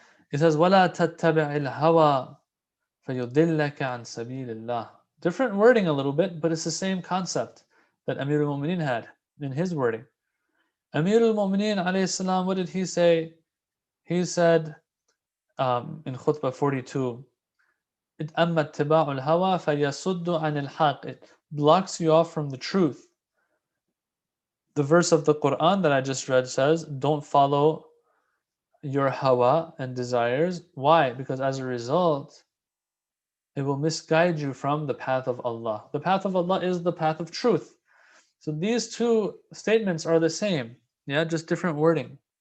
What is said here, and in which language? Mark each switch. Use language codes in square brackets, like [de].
[en] It says, [ar] وَلَا تَتَّبِعِ الْهَوَى فَيُضِلَّكَ عَنْ سَبِيلِ اللَّهِ. [en] Different wording a little bit, but it's the same concept that Amir al-Mu'mineen had in his wording. Amir al-Mu'mineen alayhi salam, what did he say? He said in Khutbah 42, [ar] أَمَّا اتِّبَاعُ الْهَوَى فَيَصُدُّ عَنِ الْحَقِّ. [en] It blocks you off from the truth. The verse of the Quran that I just read says, don't follow your hawa and desires. Why? Because as a result, it will misguide you from the path of Allah. The path of Allah is the path of truth. So these two statements are the same, yeah, just different wording.